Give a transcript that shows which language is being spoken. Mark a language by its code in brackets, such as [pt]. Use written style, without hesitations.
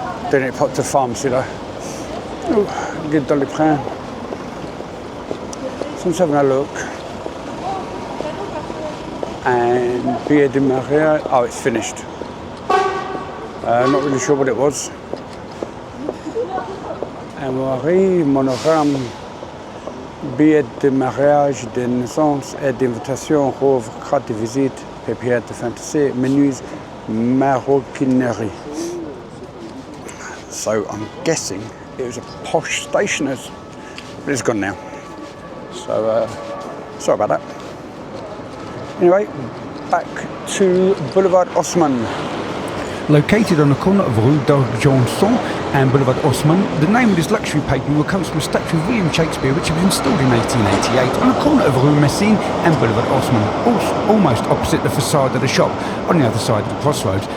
[en] Didn't it pop to the pharmacy though? Oh, get Dolly Prin. So I'm just having a look. And Billet de Maria, oh, it's finished. Not really sure what it was. [fr] Un mari, monogramme, billet de mariage, de naissance et d'invitation, rouvre, carte de visite, papier de fantasy, menus, maroquinerie. [en] So I'm guessing it was a posh stationer's, but it's gone now. So sorry about that. Anyway, back to Boulevard Haussmann. Located on the corner of Rue d'Argenson and Boulevard Haussmann, the name of this luxury pavement comes from a statue of William Shakespeare which was installed in 1888 on the corner of Rue Messine and Boulevard Haussmann, almost opposite the facade of the shop on the other side of the crossroads.